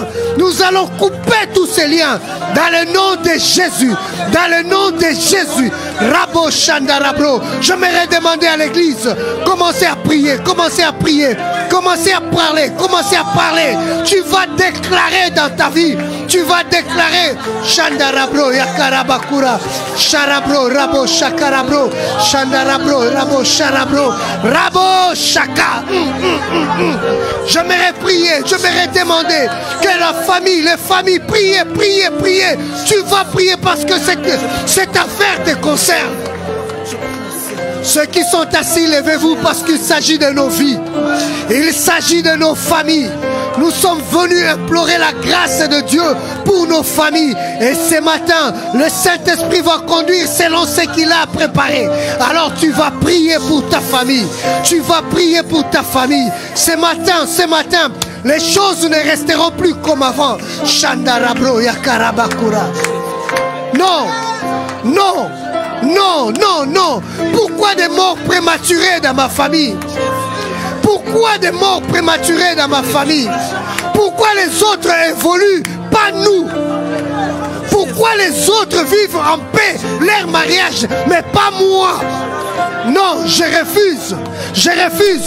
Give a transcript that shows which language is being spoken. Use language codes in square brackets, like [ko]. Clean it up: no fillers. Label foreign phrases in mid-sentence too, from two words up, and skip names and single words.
[fr] Nous allons couper tous ces liens dans le nom de Jésus. Dans le nom de Jésus. Rabo Chandarabro. J'aimerais demander à l'église, commencez à prier, commencez à prier, commencez à parler, commencez à parler. Tu vas déclarer dans ta vie. Tu vas déclarer Chandarabro, Yakarabakura, Charabro, Rabo, Chakarabro, Chandarabro, Rabo, Charabro, Rabo, Chaka. J'aimerais prier, j'aimerais demander que la famille, les familles, priez, priez, priez. Tu vas prier parce que cette affaire te concerne. Ceux qui sont assis, levez-vous parce qu'il s'agit de nos vies. Il s'agit de nos familles. Nous sommes venus implorer la grâce de Dieu pour nos familles. Et ce matin, le Saint-Esprit va conduire selon ce qu'il a préparé. Alors tu vas prier pour ta famille. Tu vas prier pour ta famille. Ce matin, les choses ne resteront plus comme avant. Chandarabro Yakarabakura. Non, non. Non, non, non. Pourquoi des morts prématurées dans ma famille? Pourquoi des morts prématurées dans ma famille? Pourquoi les autres évoluent, pas nous? Pourquoi les autres vivent en paix leur mariage, mais pas moi? Non, je refuse. Je refuse.